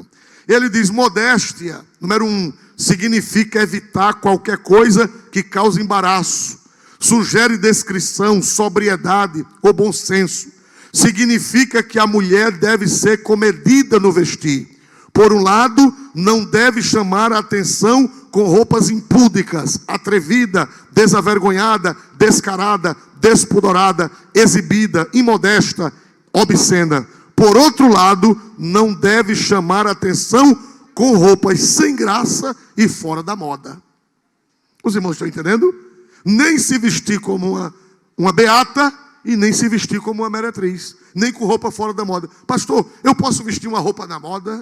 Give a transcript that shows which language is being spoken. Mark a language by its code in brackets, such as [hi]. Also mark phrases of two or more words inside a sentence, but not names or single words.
[pt] Ele diz, modéstia, número 1, significa evitar qualquer coisa que cause embaraço. Sugere descrição, sobriedade ou bom senso. Significa que a mulher deve ser comedida no vestir. Por um lado, não deve chamar a atenção com roupas impúdicas, atrevida, desavergonhada, descarada, despudorada, exibida, imodesta, obscena. Por outro lado, não deve chamar a atenção com roupas sem graça e fora da moda. Os irmãos estão entendendo? Nem se vestir como uma beata e nem se vestir como uma meretriz. Nem com roupa fora da moda. Pastor, eu posso vestir uma roupa na moda?